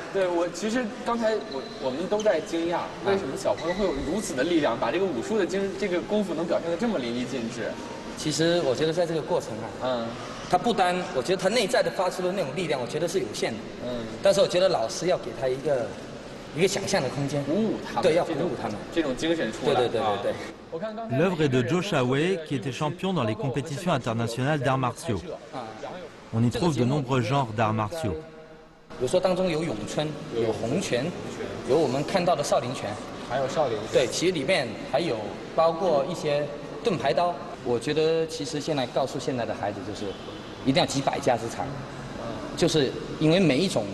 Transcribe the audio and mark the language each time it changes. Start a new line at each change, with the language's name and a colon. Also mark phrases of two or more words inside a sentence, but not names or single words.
Chinese: 对，其实刚才我们都在惊讶，为什么小朋友会有如此的力量，把这个武术的这个功夫能表现得这么淋漓尽致？其实我觉得在这个过程啊，他不单，我觉得他内在的发出的那种力量，我觉得是有限的，但是我觉得老师要给他一个想象的空间，鼓舞他们，对，要鼓舞他们，这种精神出来。对。
French: L'œuvre est de Zhou Shaowei, qui était champion dans les compétitions internationales d'arts martiaux. On y trouve de nombreux genres d'arts martiaux.
Chinese: 比如说当中有咏春，有洪拳，有我们看到的少林拳，还有少林。对，其实里面还有包括一些盾牌刀。我觉得其实现在告诉现在的孩子就是，一定要集百家之长，就是因为每一种。